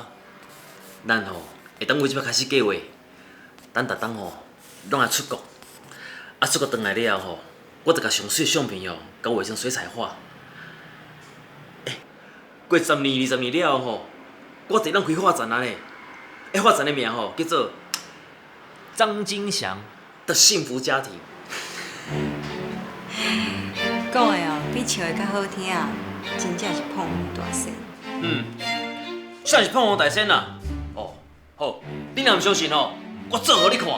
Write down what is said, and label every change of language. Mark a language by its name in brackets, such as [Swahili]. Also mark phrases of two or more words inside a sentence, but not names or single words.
[Min Nan Chinese] 咱吼会当为即摆开始计划，咱逐当吼拢来出国。啊，出国回来了吼，我着甲上水的相片哦，甲画成水彩画。过10年、20年了吼，我得咱开画展啊咧。画展的名吼叫做张金祥的幸福家庭。讲的哦，比唱的较好听啊，真正是捧红大仙。算是捧红大仙啦。哦，好，你若唔相信吼，我做互你看。